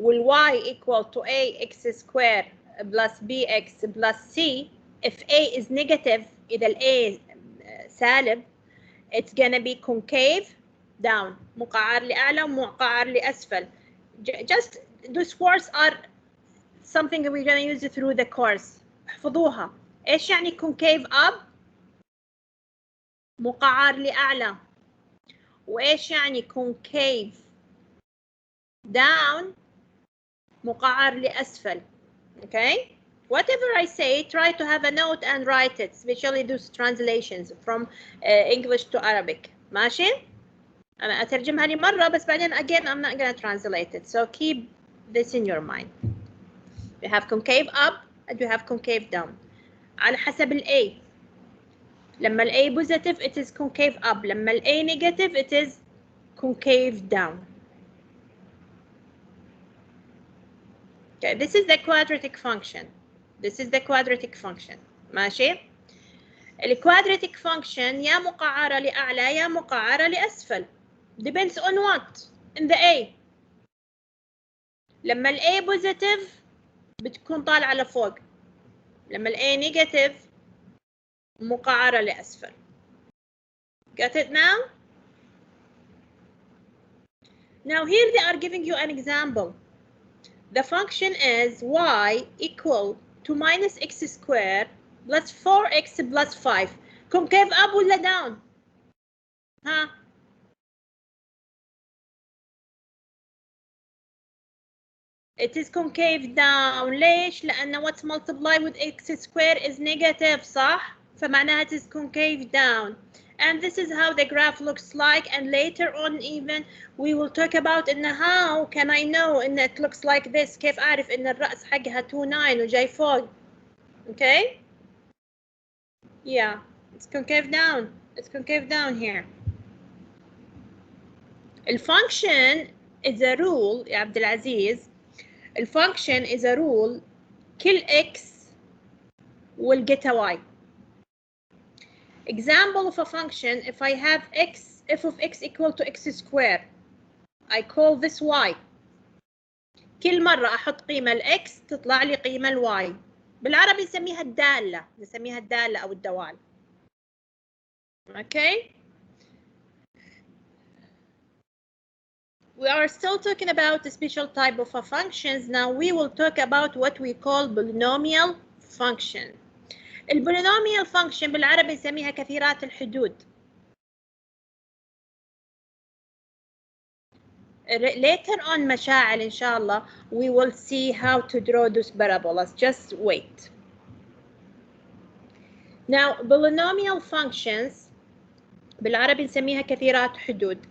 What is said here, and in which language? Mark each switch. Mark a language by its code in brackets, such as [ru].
[en] y equal to ax squared plus bx plus c. If a is negative, [ar] إذا a سالب, [en] it's gonna be concave down. [ar] مقعر لأعلى ومقعر لأسفل. [en] Just those words are something we're gonna use it through the course. [ar] احفظوها. إيش يعني concave up؟ مقعر لأعلى. وإيش يعني concave down؟ مقعر لأسفل. [en] Okay? Whatever I say, try to have a note and write it, especially those translations from English to Arabic. [ar] ماشي؟ أنا أترجمها لي مرة بس بعدين [en] again I'm not gonna translate it. So keep this in your mind. You have concave up and you have concave down. [ar] على حسب ال A. لما ال [en] A positive it is concave up. لما ال A negative it is concave down. Okay, this is the quadratic function. This is the quadratic function. [ar] ماشي؟ الquadratic function يا مقعرة لأعلى يا مقعرة لأسفل. [en] Depends on what? In the A. [ar] لما ال A positive بتكون طالعة لفوق. لما ال A negative مقعرة لأسفل. [en] Got it now? Now here they are giving you an example. The function is y equal to minus x squared plus 4x plus 5. Concave up ولا down? ها؟ It is concave down. [ar] ليش؟ لأن [en] what's multiplied with x squared is negative [ar] صح؟ فمعناها [en] it is concave down. And this is how the graph looks like, and later on even we will talk about إن how can I know إن it looks like this. [ar] كيف أعرف إن الرأس حقها 29 وجاي فوق. [en] Okay? Yeah, it's concave down. It's concave down here. The function is a rule يا عبد العزيز. The function is a rule. كل x will get a y. Example of a function, if I have x, f of x equal to x squared, I call this y. [ar] كل مرة أحط قيمة ال x تطلع لي قيمة ال y. بالعربي نسميها الدالة، نسميها الدالة أو الدوال. [en] Okay? We are still talking about the special type of functions. Now we will talk about what we call polynomial function. [ar] البولينوميال function بالعربي نسميها كثيرات الحدود. [en] Later on مشاعل [ar] إن شاء الله [en] we will see how to draw those parabolas. Just wait. [ar] Now polynomial functions بالعربي نسميها كثيرات حدود.